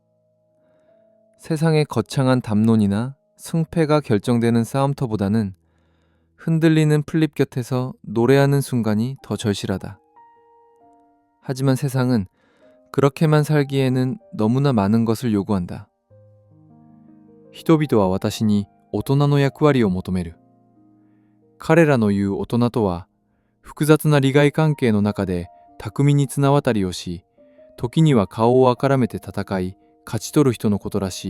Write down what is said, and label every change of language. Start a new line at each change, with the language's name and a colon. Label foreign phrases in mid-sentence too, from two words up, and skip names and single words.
Korean: 세상의 거창한 담론이나 승패가 결정되는 싸움터보다는 흔들리는 풀잎 곁에서 노래하는 순간이 더 절실하다. 하지만 세상은 그렇게만 살기에는 너무나 많은 것을 요구한다.
Japanese: 人々は私に大人の役割を求める。彼らの言う大人とは、複雑な利害関係の中で巧みに綱渡りをし、時には顔をあからめて戦い、勝ち取る人のことらしい。